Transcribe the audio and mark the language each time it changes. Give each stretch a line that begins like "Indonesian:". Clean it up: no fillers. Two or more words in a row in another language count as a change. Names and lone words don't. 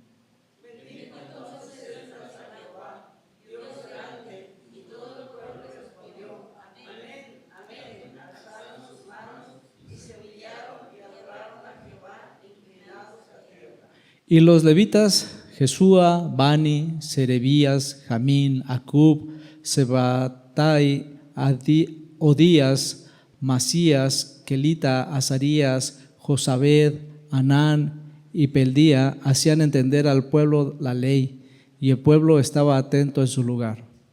Spanish: Y los levitas, Jesúa, Bani, Serebías, Jamín, Acub, Sebatai, Odías, Masías, Kelita, Azarías, Josabed, Anán y Peldía hacían entender al pueblo la ley, y el pueblo estaba atento en su lugar.